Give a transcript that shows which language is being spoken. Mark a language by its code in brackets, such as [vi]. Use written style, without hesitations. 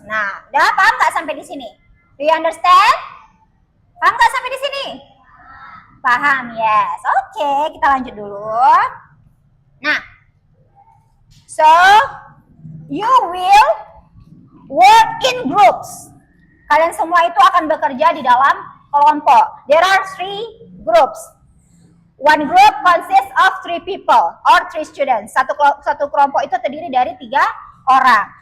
[id] Nah, udah paham nggak sampai di sini? [en] Do you understand? [id] Paham nggak sampai di sini? Paham, yes. Oke, kita lanjut dulu. [en] Nah, so you will work in groups. [id] Kalian semua itu akan bekerja di dalam kelompok. [en] There are 3 groups. One group consists of 3 people or 3 students. [id] Satu kelompok itu terdiri dari 3 orang.